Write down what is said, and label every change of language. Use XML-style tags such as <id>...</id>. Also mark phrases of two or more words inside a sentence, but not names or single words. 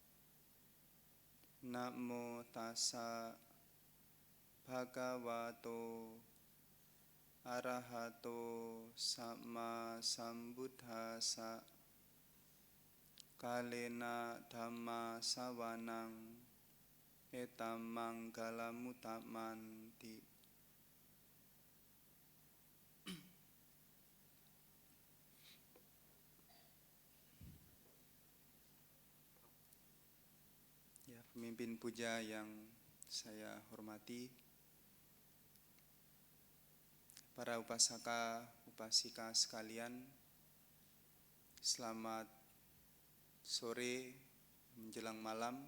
<pi>Namo tassa bhagavato arahato samma sambuddhassa. Kalena dhamma savanang etam manggalamutamanti.</pi> <id>Pemimpin puja yang saya hormati, para upasaka, upasika sekalian, selamat sore menjelang malam.</id>